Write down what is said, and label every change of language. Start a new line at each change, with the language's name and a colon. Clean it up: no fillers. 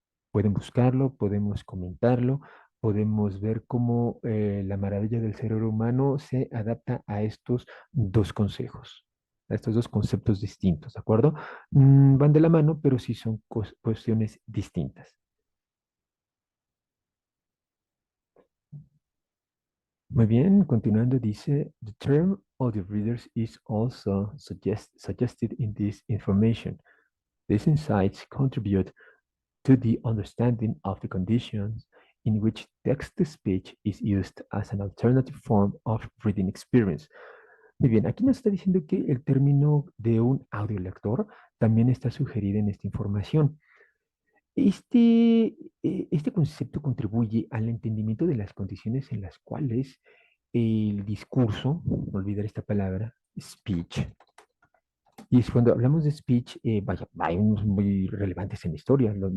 Spanish: Pueden buscarlo, podemos comentarlo, podemos ver cómo la maravilla del cerebro humano se adapta a estos dos consejos, a estos dos conceptos distintos, ¿de acuerdo? Van de la mano, pero sí son cuestiones distintas. Muy bien, continuando, dice,
English: the term audio readers is also suggested in this information. These insights contribute to the understanding of the conditions in which text-to-speech is used as an alternative form of reading experience.
Spanish: Muy bien, aquí nos está diciendo que el término de un audiolector también está sugerido en esta información. Este concepto contribuye al entendimiento de las condiciones en las cuales el discurso, no olvidar esta palabra, speech, y es cuando hablamos de speech, vaya, hay unos muy relevantes en la historia.